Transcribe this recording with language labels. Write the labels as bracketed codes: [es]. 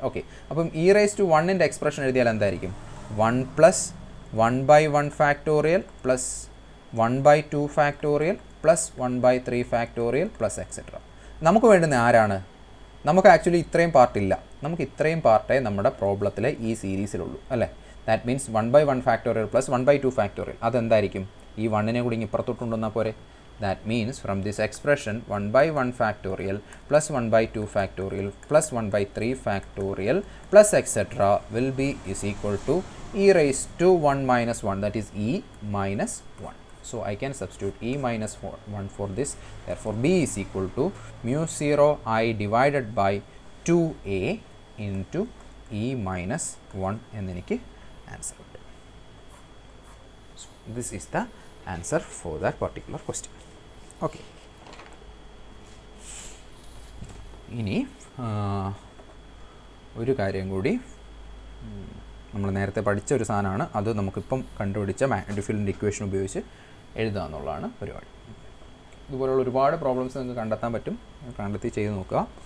[ml] Okay, അപ്പം e raise to 1ൻ്റെ expression എഴുതിയാൽ എന്തായിരിക്കും? 1 plus 1 by 1 factorial plus 1 by 2 factorial plus 1 by 3 factorial plus etcetera. നമുക്ക് വേണ്ടുന്ന ആരാണ്? നമുക്ക് ആക്ച്വലി ഇത്രയും പാർട്ടില്ല. നമുക്ക് ഇത്രയും പാർട്ടേ നമ്മുടെ പ്രോബ്ലത്തിലെ ഈ സീരീസിലുള്ളൂ അല്ലേ? [en] That means 1 by 1 factorial plus 1 by 2 factorial. [ml] അതെന്തായിരിക്കും? ഈ 1നെ കൂടി ഇപ്പുറത്തോട്ടുണ്ടെന്നാൽ പോരെ. [en] That means from this expression 1 by 1 factorial plus 1 by 2 factorial plus 1 by 3 factorial plus etc. will be is equal to e raised to 1 minus 1, that is e minus 1. So I can substitute e minus 1 for this. Therefore B is equal to mu0 I divided by 2a into e minus 1 and then answer. So this is the answer for that particular question. Okay. [ml] ഇനി ഒരു കാര്യം കൂടി, നമ്മൾ നേരത്തെ പഠിച്ച ഒരു സാധനമാണ്, അത് നമുക്കിപ്പം കണ്ടുപിടിച്ച മാഗ്നറ്റിക് ഫീൽഡിൻ്റെ ഇക്വേഷൻ ഉപയോഗിച്ച് എഴുതുക എന്നുള്ളതാണ് പരിപാടി. ഇതുപോലുള്ള ഒരുപാട് പ്രോബ്ലംസ് നിങ്ങൾക്ക് കണ്ടെത്താൻ പറ്റും. കണ്ടെത്തി ചെയ്ത് നോക്കുക.